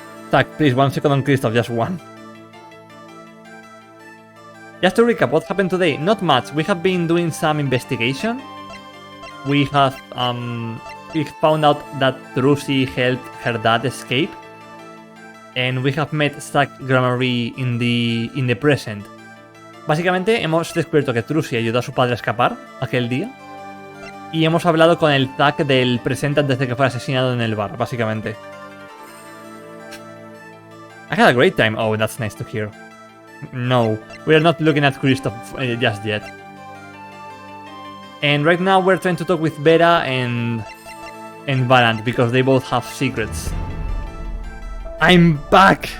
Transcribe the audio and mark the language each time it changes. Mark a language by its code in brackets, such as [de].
[en] Zack, please, 1 second on Christoph, just one. Just to recap, what happened today? Not much. We have been doing some investigation. We have we found out that Trilogy helped her dad escape. And we have met Zack Gramarye in the present. [es] Básicamente hemos descubierto que Trilogy ayudó a su padre a escapar aquel día. Y hemos hablado con el Zack del presente antes de que fuera asesinado en el bar, básicamente. [en] I had a great time. Oh, that's nice to hear. No, we are not looking at Christoph just yet. And right now we're trying to talk with Vera and Valant because they both have secrets. I'm back!